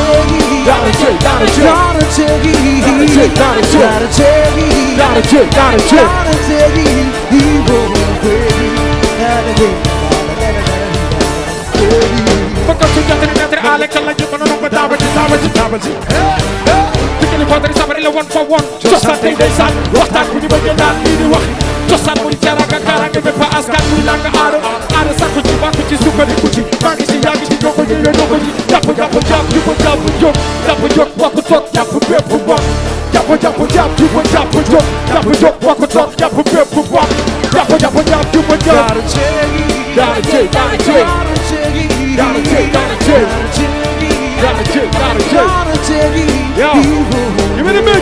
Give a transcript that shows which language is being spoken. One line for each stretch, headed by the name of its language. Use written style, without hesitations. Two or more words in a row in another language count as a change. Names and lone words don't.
Wolof: Fakka su jantani netre ale kala ñu mëna ko tabaji Dikini fadari sabari la
English: one for one
Wolof: Cosaan tey ndeysaan waxtaan bu ñu bëgg naan lii di wax cosaan muy teranga karange bépp askan muy langa aada sakku ci bakku ci sukkandiku ci maa ngi ci yaa ngi ci joko ji jàpp jóg wakku toog jàpp bépp bokk jàpp jóg wakku toog jàpp bépp bokk jàpp
English: Yo, give me the mix.